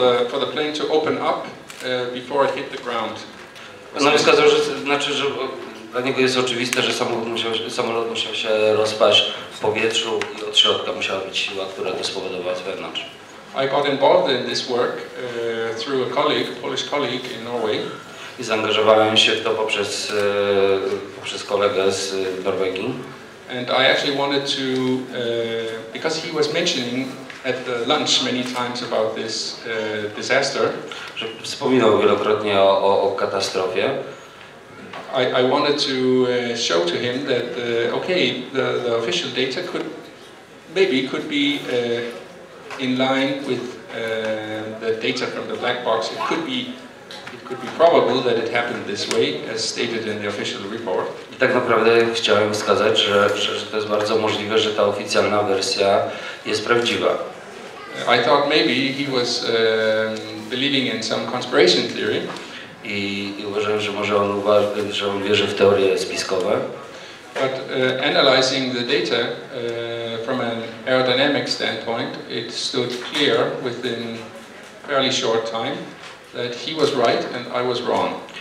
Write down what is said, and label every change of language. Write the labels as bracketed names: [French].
[English] for the plane to open up before it hit the ground. [Polish] No i wskazał, że dla niego jest oczywiste, że samolot musiał się rozpaść w powietrzu i od środka musiała być siła, która to spowodowała z wewnątrz. [English] I got involved in this work through a Polish colleague in Norway. [Polish] I zaangażowałem się w to poprzez kolegę z Norwegii. [English] And I actually wanted to, because he was mentioning at the lunch many times about this disaster. [Polish] Że wspominał wielokrotnie o katastrofie. [English] I wanted to show to him that the official data could be in line with the data from the black box. It could be probable that it happened this way, as stated in the official report. [Polish] I tak naprawdę chciałem wskazać, że to jest bardzo możliwe, że ta oficjalna wersja jest prawdziwa. [English] I thought maybe he was believing in some conspiracy theory. [Polish] I uważałem, że może on wierzy w teorie spiskowe. [English] But analyzing the data from an aerodynamic standpoint, it stood clear within fairly short time that he was right and I was wrong.